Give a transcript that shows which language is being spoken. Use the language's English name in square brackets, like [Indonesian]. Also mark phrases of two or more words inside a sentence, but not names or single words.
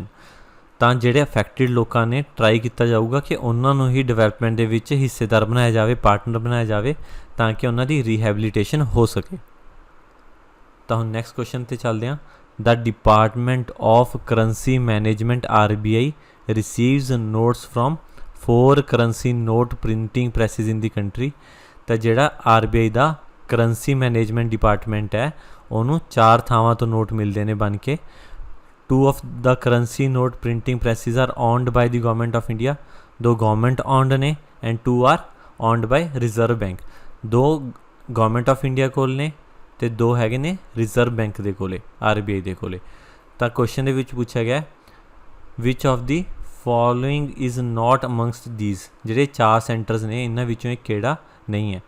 [Punjabi] ਤਾਂ ਜਿਹੜੇ ਅਫੈਕਟਿਡ ਲੋਕਾਂ ਨੇ ਟਰਾਈ ਕੀਤਾ ਜਾਊਗਾ ਕਿ ਉਹਨਾਂ ਨੂੰ ਹੀ ਡਿਵੈਲਪਮੈਂਟ ਦੇ ਵਿੱਚ ਹਿੱਸੇਦਾਰ ਬਣਾਇਆ ਜਾਵੇ, ਪਾਰਟਨਰ ਬਣਾਇਆ ਜਾਵੇ, ਤਾਂ ਕਿ ਉਹਨਾਂ ਦੀ ਰੀਹੈਬਿਲਿਟੇਸ਼ਨ ਹੋ ਸਕੇ। ਤਾਂ ਹੁਣ ਨੈਕਸਟ ਕੁਐਸਚਨ 'ਤੇ ਚੱਲਦੇ ਹਾਂ। [English] the department of currency management RBI receives notes from 4 currency note printing presses in the country। [Punjabi] ਤਾਂ ਜਿਹੜਾ RBI ਦਾ [English] currency management department [Punjabi] ਹੈ, ਉਹਨੂੰ 4 ਥਾਵਾਂ ਤੋਂ ਨੋਟ ਮਿਲਦੇ ਨੇ ਬਣ ਕੇ। [English] 2 of the currency note printing presses are owned by the government of India। 2 ਗਵਰਨਮੈਂਟ owned ਨੇ, and 2 are owned by Reserve Bank. [Punjabi] 2 ਗਵਰਨਮੈਂਟ ਆਫ ਇੰਡੀਆ ਕੋਲ ਨੇ ਤੇ 2 ਹੈਗੇ ਨੇ ਰਿਜ਼ਰਵ ਬੈਂਕ ਦੇ ਕੋਲੇ, RBI ਦੇ ਕੋਲੇ। ਤਾਂ ਕੁਐਸਚਨ ਦੇ ਵਿੱਚ ਪੁੱਛਿਆ ਗਿਆ [English] which of the following is not amongst these, [Punjabi] ਜਿਹੜੇ 4 ਸੈਂਟਰਸ ਨੇ ਇਹਨਾਂ ਵਿੱਚੋਂ ਇਹ ਕਿਹੜਾ ਨਹੀਂ ਹੈ।